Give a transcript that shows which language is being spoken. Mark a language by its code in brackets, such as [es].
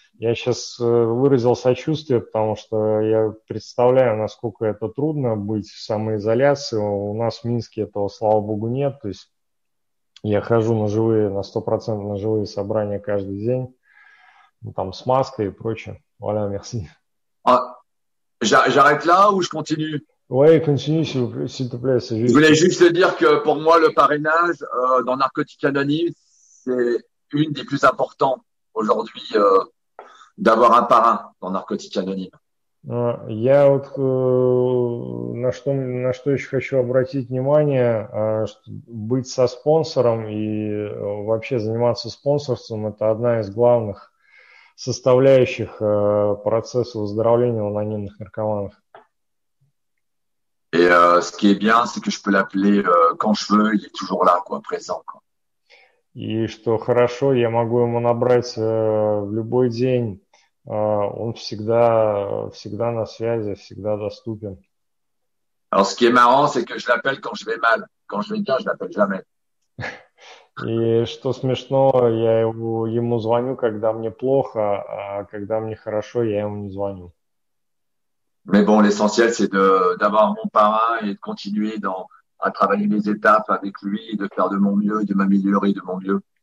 [ru] Я сейчас выразил сочувствие, потому что я представляю, насколько это трудно быть в самоизоляции. У нас в Минске этого, слава богу, нет. То есть я хожу на 100% на живые собрания каждый день, там с маской и прочее. [fr] Voilà, merci. J'arrête là ou je continue? Oui, continue, s'il te plaît. Je voulais juste dire que pour moi, le parrainage dans Narcotiques Anonymes, c'est une des plus importantes aujourd'hui d'avoir un parrain dans Narcotiques Anonymes. [ru] Я вот на что еще хочу обратить внимание, быть со спонсором и вообще заниматься спонсорством – это одна из главных составляющих процесса выздоровления у анонимных наркоманов. [fr] Et ce qui est bien, c'est que je peux l'appeler quand je veux, il est toujours là, quoi, présent, quoi. [ru] И что хорошо, я могу ему набрать в любой день, он всегда на связи, всегда доступен. [fr] Alors, ce qui est marrant, c'est que je l'appelle quand je vais mal. Quand je vais bien, je l'appelle jamais. [ru] И что смешно, ему звоню, когда мне плохо, а когда мне хорошо, я ему не звоню. [fr] Mais bon, l'essentiel, c'est d'avoir mon parrain et de continuer à travailler les étapes avec lui et de faire de mon mieux, de m'améliorer de mon mieux.